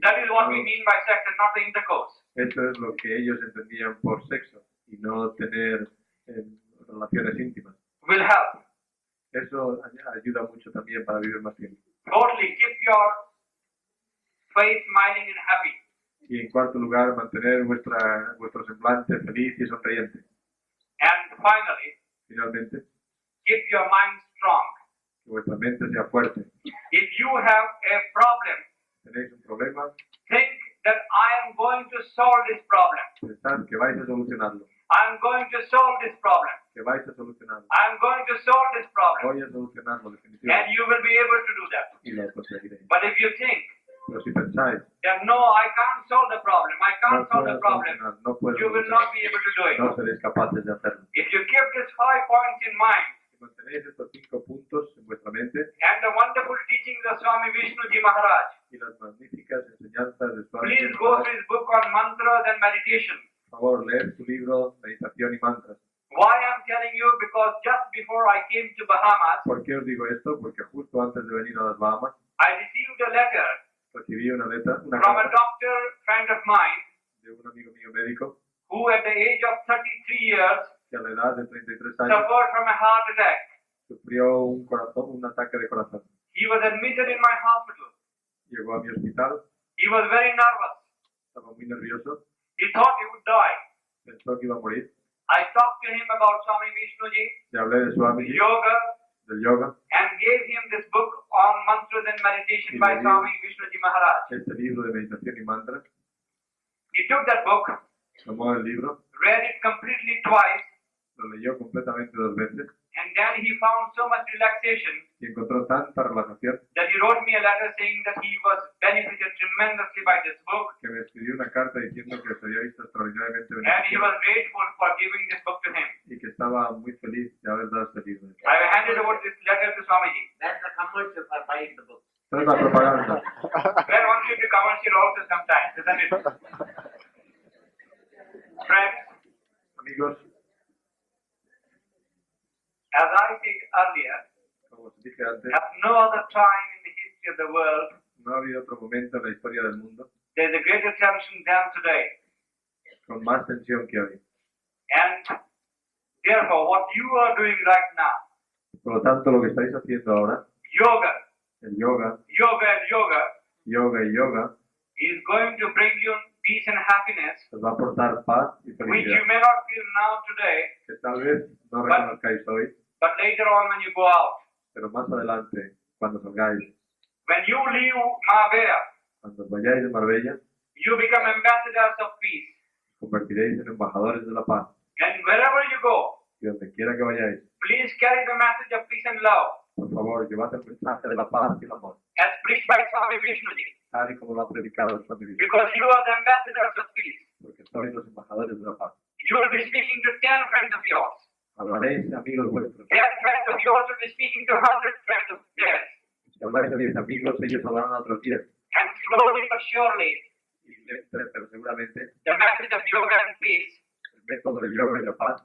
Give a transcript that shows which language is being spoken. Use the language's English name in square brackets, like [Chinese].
[English] That is what we mean by sex and not the intercourse. [Spanish] eso es lo que ellos entendían por sexo y no tener relaciones íntimas. [English] Will help. [Spanish] Eso ayuda mucho también para vivir más tiempo. [English] Fourthly, keep your face smiling and happy. [Spanish] Y en cuarto lugar, mantener vuestro semblante feliz y sonriente. [English] And finally, [Spanish] Finalmente, [English] keep your mind strong. [Spanish] que vuestra mente sea fuerte. [English] If you have a problem, [Spanish] Tenéis un problema, [English] think that I am going to solve this problem. [Spanish] pensad que vais a solucionarlo, [English] I am going to solve this problem. [Spanish] que vais a solucionarlo. [English] I am going to solve this problem. [Spanish] Voy a solucionarlo [English] And [Spanish] definitivamente [English] you will be able to do that. [Spanish] y lo conseguiréis. [English] But if you think [Spanish] Pero si pensáis, [English] that no, I can't solve the problem, I [Spanish] no [English] can't solve [Spanish] puedo [English] the problem, [Spanish] solucionar, no puedo [English] you will [Spanish] solucionar, [English] not be able to do it. [Spanish] no seréis capaces de hacerlo. [English] If you keep these 5 points in mind [Spanish] Si mantenéis estos 5 puntos en vuestra mente [English] and the wonderful teachings of Swami Vishnuji Maharaj, [Spanish] y las magníficas enseñanzas de Swami [English] please [Spanish] Vishnu [English] go [Spanish] Maharaj, [English] through his book on mantras and meditation. [Spanish] por favor, leed su libro Meditación y Mantras. [English] Why I'm telling you? Because just before I came to Bahamas, [Spanish] ¿Por qué os digo esto? Porque justo antes de venir a las Bahamas [English] I received a letter [Spanish] recibí una [English] from a [Spanish] carta [English] doctor friend of mine [Spanish] de un amigo mío médico [English] who at the age of 33 years [Spanish] que a la edad de 33 años [English] suffered from a heart attack. [Spanish] sufrió un ataque de corazón. [English] He was admitted in my hospital. [Spanish] Llegó a mi hospital, [English] He was very nervous. [Spanish] estaba muy nervioso, [English] He thought he would die. [Spanish] pensó que iba a morir. [English] I talked to him about Swami Vishnuji, [Spanish] Le hablé de Swami, [English] yoga, [Spanish] del yoga, [English] and gave him this book on mantras and meditation by Swami Vishnuji Maharaj. [Spanish] este libro de meditación y mantras. [English] He took that book, [Spanish] Tomó el libro, [English] read it completely twice, [Spanish] lo leyó completamente 2 veces [English] and then he found so much relaxation [Spanish] y encontró tanta relajación [English] that he wrote me a letter saying that he was benefited tremendously by this book, [Spanish] que me escribió una carta diciendo que se había visto extraordinariamente [English] and he [Spanish] beneficiado [English] was grateful for giving this book to him. [Spanish] y que estaba muy feliz de haber dado este libro. [English] I handed over this letter to Swamiji. That's the commercial for buying the book. [Spanish] Esta es la propaganda. [English] Well, one should be commercial also sometimes, isn't it? Friends, [Spanish] Amigos, [English] as I said earlier, [Spanish] como os dije antes, [English] at no other time in the history of the world, [Spanish] no ha habido otro momento en la historia del mundo [English] there is a greater tension than today. [Spanish] con más tensión que hoy. [English] And therefore, what you are doing right now, [Spanish] Por lo tanto, lo que estáis haciendo ahora, [English] yoga, [Spanish] el yoga, [English] yoga and yoga, [Spanish] yoga y yoga, [English] is going to bring you peace and happiness, [Spanish] os va a aportar paz y [English] which [Spanish] felicidad, [English] you may not feel now today, [Spanish] que tal vez no reconozcáis hoy, [English] but later on when you go out. [Spanish] pero más adelante, cuando salgáis, [English] When you leave Marbella, [Spanish] cuando os vayáis de Marbella, [English] you become ambassadors of peace. [Spanish] os convertiréis en embajadores de la paz. [English] And wherever you go, [Spanish] Y donde quiera que vayáis, [English] please carry the message of peace and love, [Spanish] por favor, llevad el mensaje de la paz y el amor, [English] as preached by Swami Vishnuji, [Spanish] tal y como lo ha predicado el Swami Vishnu, [English] because you are the ambassadors of peace. [Spanish] porque sois los embajadores de la paz. [English] You will be speaking to 10 friends of yours. [Spanish] Hablaréis de amigos vuestros. [English] 10 friends of yours will be speaking to 100 friends of theirs. [Spanish] Si habláis de 10 amigos, ellos hablarán a otros 10. [English] And slowly but surely, [Spanish] Pero seguramente [English] the message of yoga and peace [Spanish] el método del yoga y la paz